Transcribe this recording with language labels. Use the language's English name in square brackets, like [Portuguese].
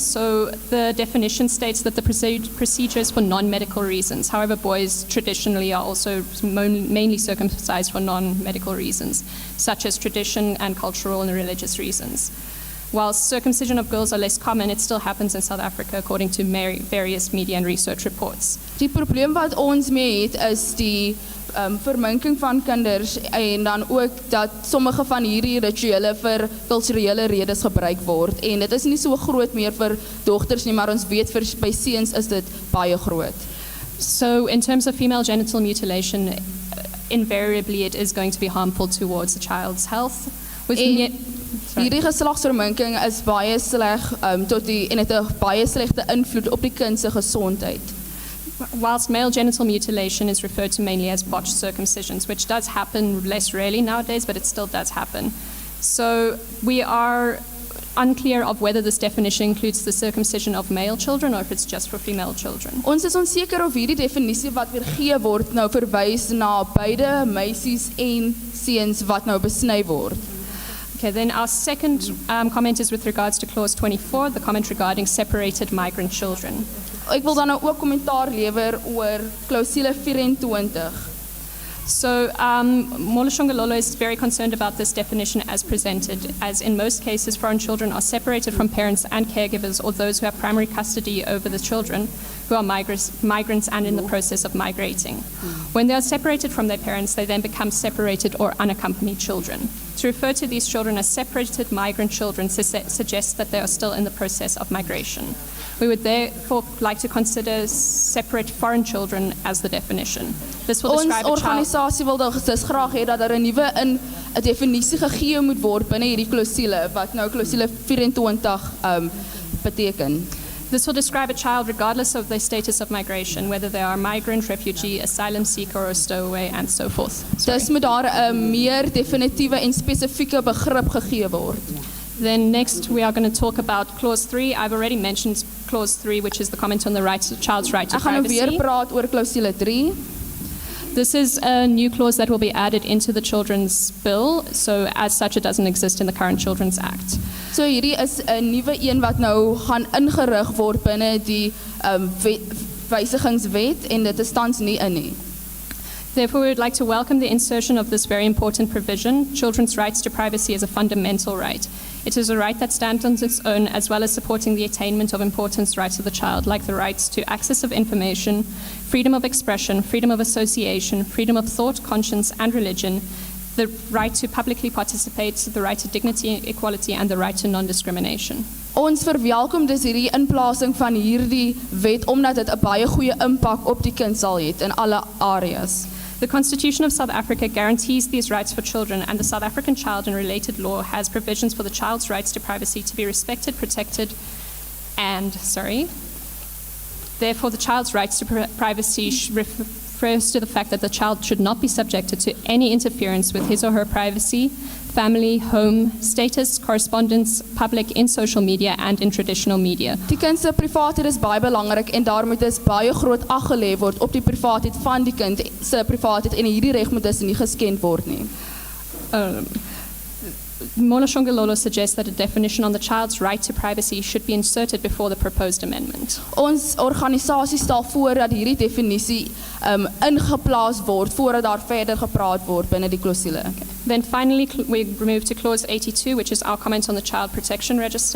[English] So the definition states that the procedure is for non-medical reasons. However, boys traditionally are also mainly circumcised for non-medical reasons, such as tradition and cultural and religious reasons. While circumcision of girls are less common, it still happens in South Africa according to various media and research reports. [Afrikaans] Die probleem wat ons mee het is die verminking van kinders en dan ook dat sommige van hierdie rituele vir kulturele redes gebruik word en dit is nie so groot meer vir dogters nie, maar ons weet vir by seuns is dit baie groot. [English] So in terms of female genital mutilation, invariably it is going to be harmful towards the child's health. [Afrikaans] Hierdie geslagsverminking is baie sleg en het 'n baie slegte invloed op die kind se gesondheid. [English] Whilst male genital mutilation is referred to mainly as botched circumcisions, which does happen less rarely nowadays, but it still does happen. So we are unclear of whether this definition includes the circumcision of male children or if it's just for female children. [Afrikaans] Ons is onseker of hierdie definisie wat weer gegee word nou verwys na beide meisies en seuns wat nou besny word. [English] Okay, then our second comment is with regards to clause 24, the comment regarding separated migrant children. [Afrikaans] Ek wil dan nou ook kommentaar lewer oor klousule 24. [English] So Molashongalolo is very concerned about this definition as presented, as in most cases foreign children are separated from parents and caregivers or those who have primary custody over the children who are migrants and in the process of migrating. When they are separated from their parents, they then become separated or unaccompanied children. To refer to these children as separated migrant children suggests that they are still in the process of migration. We would therefore like to consider separate foreign children as the definition. This will describe [Afrikaans] Ons [English] a child. [Afrikaans] organisasie wil dus graag hê dat daar 'n nuwe 'n definisie gegee moet word binne hierdie klousule wat nou klousule 24 beteken. [English] This will describe a child regardless of their status of migration, whether they are a migrant, refugee, asylum seeker or a stowaway and so forth. [Afrikaans] Dus moet daar 'n meer definitiewe en spesifieke begrip gegee word. [English] Then next we are going to talk about clause 3. I've already mentioned clause 3, which is the comment on the child's right to [Afrikaans] Ek gaan nou weer [English] privacy. [Afrikaans] praat oor klousule 3. [English] This is a new clause that will be added into the Children's Bill, so as such it doesn't exist in the current Children's Act. [Afrikaans] So hierdie is 'n nuwe een wat nou gaan ingerig word binne die wysigingswet en dit is tans nie in nie. [English] Therefore, we would like to welcome the insertion of this very important provision. Children's rights to privacy is a fundamental right. It is a right that stands on its own, as well as supporting the attainment of important rights of the child, like the rights to access of information, freedom of expression, freedom of association, freedom of thought, conscience, and religion, the right to publicly participate, the right to dignity, equality, and the right to non-discrimination. [Afrikaans] Ons verwelkom dus hierdie inplasing van hierdie wet omdat dit 'n baie goeie impak op die kind sal hê in alle areas. [English] The Constitution of South Africa guarantees these rights for children, and the South African Child and Related Law has provisions for the child's rights to privacy to be respected, protected, and, therefore the child's rights to privacy refers to the fact that the child should not be subjected to any interference with his or her privacy, family, home, status, correspondence, public, in social media, and in traditional media. [Afrikaans] Die kind se privaatheid is baie belangrik en daar moet dus baie groot ag gelê word op die privaatheid van die kind se privaatheid en hierdie reg moet dus nie geskend word nie. [English] Molashongalolo suggests that a definition on the child's right to privacy should be inserted before the proposed amendment. [Afrikaans] Ons organisasie stel voor dat hierdie definisie ingeplaas word voordat daar verder gepraat word binne die klousule. [English] Then finally, we move to clause 82, which is our comment on the Child Protection Register.